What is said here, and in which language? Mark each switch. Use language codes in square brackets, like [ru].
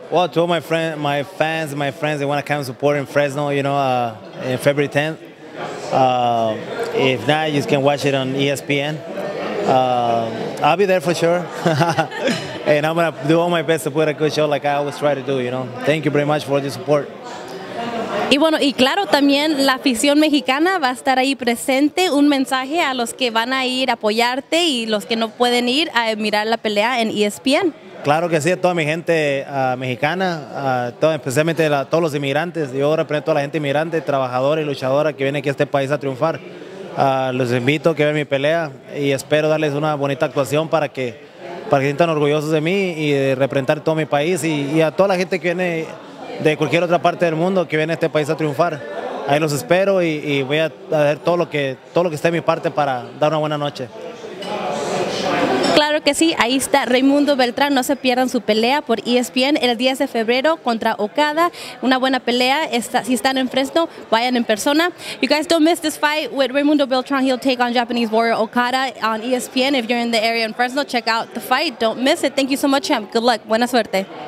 [en] Well, to all my fans, they want to come support in Fresno, in February 10th. If not, you can watch it on ESPN. I'll be there for sure. And I'm going to do all my best to put a good show like I always try to do, Thank you very much for the support. [es] Y bueno, y claro, también la afición mexicana va a estar ahí presente. Un mensaje a los que van a ir a apoyarte y los que no pueden ir a mirar la pelea en ESPN. Claro que sí, a toda mi gente mexicana, especialmente a todos los inmigrantes. Yo represento a la gente inmigrante, trabajadora y luchadora que viene aquí a este país a triunfar. Los invito a que vean mi pelea y espero darles una bonita actuación para que sientan orgullosos de mí y de representar todo mi país y a toda la gente que viene de cualquier otra parte del mundo que viene a este país a triunfar. Ahí los espero y voy a hacer todo lo que esté en mi parte para dar una buena noche. Claro que sí, ahí está Raymundo Beltrán. No se pierdan su pelea por ESPN el 10 de febrero contra Okada. Una buena pelea. Si están en Fresno, vayan en persona. [en] You guys don't miss this fight with Raymundo Beltrán. He'll take on Japanese warrior Okada on ESPN. If you're in the area in Fresno, check out the fight. Don't miss it. Thank you so much, champ. Good luck. [es] Buena suerte.